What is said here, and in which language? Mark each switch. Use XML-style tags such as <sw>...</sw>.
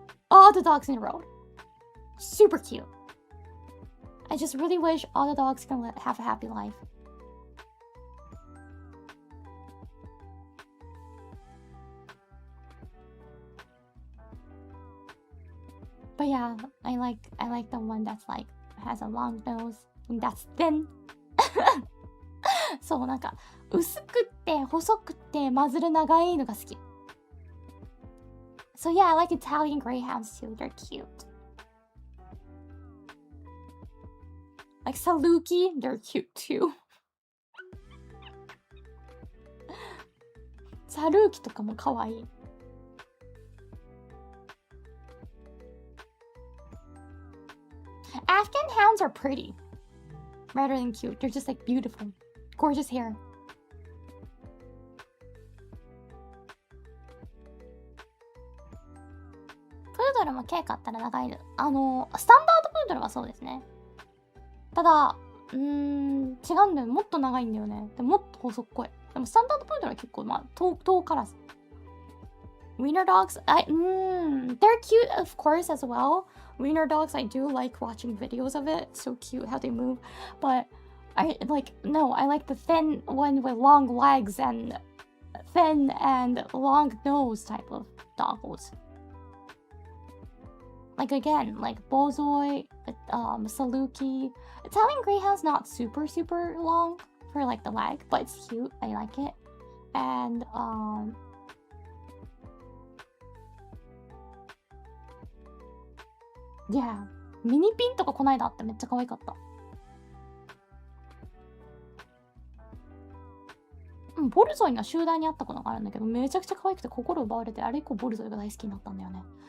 <en>All the dogs in a row. Super cute. I just really wish all the dogs can have a happy life. But yeah, I like the one that's like has a long nose and that's thin.</en> <ja>そう、なんか薄くって細くってマズル長いのが好き。</ja> <en>So yeah, I like Italian greyhounds too. They're cute. Like Saluki, they're cute too.</en> <ja>サルーキとかも可愛い。</ja> <en>Afghan hounds are pretty, rather than cute. They're just like beautiful, gorgeous hair.</en> <ja>プードルも毛買ったら長いの。スタンダードプードルはそうですね。ただ、違うんだよ。もっと長いんだよね。でももっと細っこい。でもスタンダードプードルは結構遠からず。</ja> <en>Wiener dogs, they're cute, of course, as well. Wiener dogs, I do like watching videos of it. So cute how they move. But I like the thin one with long legs and thin and long nose type of doggos. Like again, like Bozoi, Saluki. Italian Greyhound's not super long for like the leg, but it's cute. I like it.</en> <ja>And yeah, ミニピンとかこないだあってめっちゃ可愛かった。ボルゾイの集団に会ったことがあるんだけど、めちゃくちゃ可愛くて心奪われて、あれ以降ボルゾイが大好きになったんだよね。</ja>